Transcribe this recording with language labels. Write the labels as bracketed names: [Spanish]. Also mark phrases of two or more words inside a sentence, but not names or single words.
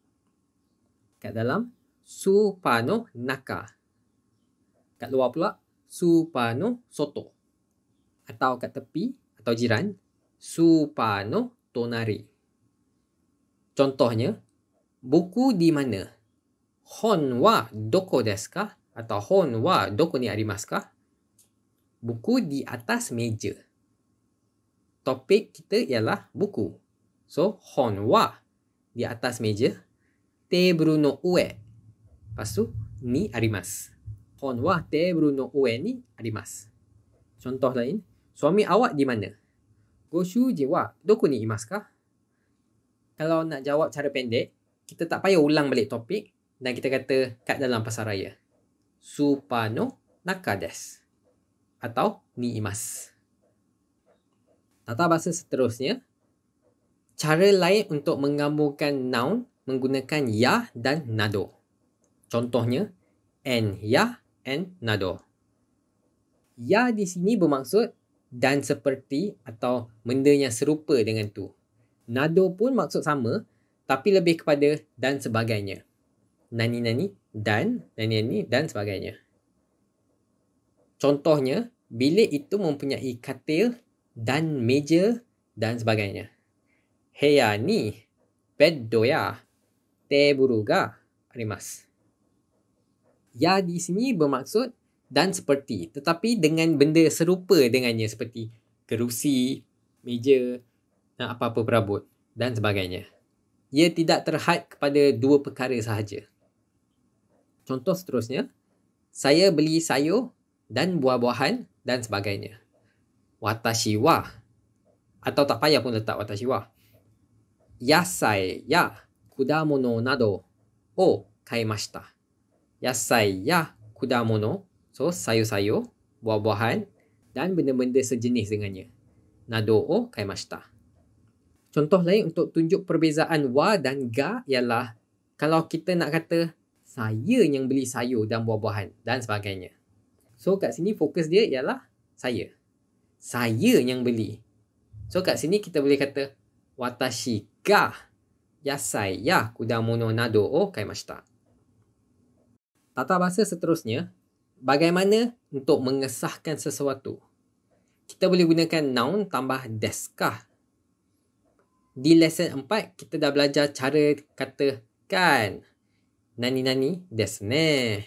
[Malay] Kat dalam, [Japanese] スーパーの中. [Malay] Kat luar pula, [Japanese] スーパーの外. [Malay] Atau kat tepi atau jiran, [Japanese] スーパーの隣. [Malay] Contohnya, buku di mana? [Japanese] 本はどこですか? Atau 本はどこにありますか? [Malay] Buku di atas meja. Topik kita ialah buku. So, [Japanese] 本は [Malay] di atas meja. [Japanese] テーブルの上. [Malay] Lepas tu, [Japanese] にあります. 本はテーブルの上にあります. [Malay] Contoh lain, suami awak di mana? [Japanese] ご主人はどこにいますか? [Malay] Kalau nak jawab cara pendek, kita tak payah ulang balik topik dan kita kata kat dalam pasaraya. [Japanese] スーパーの中です. Atau にいます. [Malay] Tata bahasa seterusnya, cara lain untuk menggabungkan noun menggunakan ya dan nado. [Japanese] Contohnya, Nや、Nなど. [Malay] Ya di sini bermaksud dan seperti atau benda yang serupa dengan tu. Nado pun maksud sama tapi lebih kepada dan sebagainya. Nani-nani dan nani-nani dan sebagainya. Contohnya, bilik itu mempunyai katil dan meja dan sebagainya. [Japanese] 部屋にベッドやテーブルがあります. [Malay] Ya di sini bermaksud dan seperti, tetapi dengan benda serupa dengannya seperti kerusi, meja dan apa-apa perabot dan sebagainya. Ia tidak terhad kepada dua perkara sahaja. Contoh seterusnya, saya beli sayur dan buah-buahan dan sebagainya. [Japanese] 私は, [Malay] atau tak payah pun letak [Japanese] 私は. 野菜や果物などを買いました. 野菜や果物, [Malay] so sayur-sayur, buah-buahan dan benda-benda sejenis dengannya. [Japanese] などを買いました. [Malay] Contoh lain untuk tunjuk perbezaan wa dan ga ialah kalau kita nak kata saya yang beli sayur dan buah-buahan dan sebagainya. So kat sini fokus dia ialah saya. Saya yang beli. So kat sini kita boleh kata [Japanese] 私が野菜や果物などを買いました. [Malay] Tata bahasa seterusnya, bagaimana untuk mengesahkan sesuatu. Kita boleh gunakan noun tambah [Japanese] ですか. [Malay] Di lesson 4, kita dah belajar cara katakan [Japanese] 何々ですね.